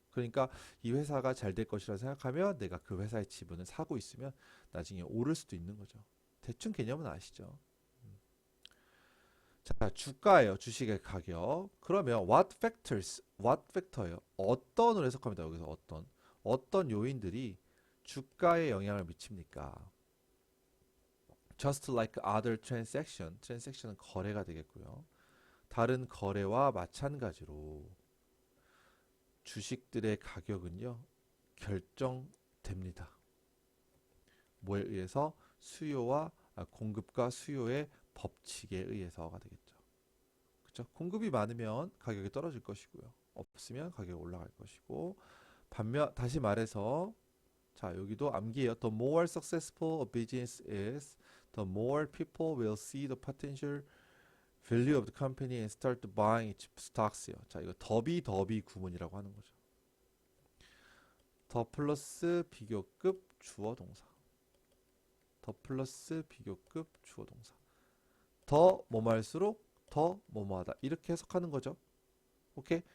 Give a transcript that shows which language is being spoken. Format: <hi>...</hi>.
<ko>그러니까 이 회사가 잘 될 것이라 생각하면 내가 그 회사의 지분을 사고 있으면 나중에 오를 수도 있는 거죠. 대충 개념은 아시죠? 자, 주가예요. 주식의 가격. 그러면</ko> <en>what factor</en> <ko>예요. 어떤으로 해석합니다. 여기서 어떤 요인들이 주가에 영향을 미칩니까?</ko> <en>Just like other transaction은</en> <ko>거래가 되겠고요. 다른 거래와 마찬가지로 주식들의 가격은요, 결정됩니다. 뭐에 의해서? 공급과 수요의 법칙에 의해서가 되겠죠. 그렇죠? 공급이 많으면 가격이 떨어질 것이고요. 없으면 가격이 올라갈 것이고, 반면 다시 말해서 자, 여기도 암기해요.</ko> <en>The more successful a business is, the more people will see the potential value of the company and start buying its stocks요.</en> <ko>자, 이거 더비 구문이라고 하는 거죠. 더 플러스 비교급 주어 동사. 더 플러스 비교급 주어 동사. 더 뭐뭐할수록 더 뭐뭐하다. 이렇게 해석하는 거죠. 오케이?</ko>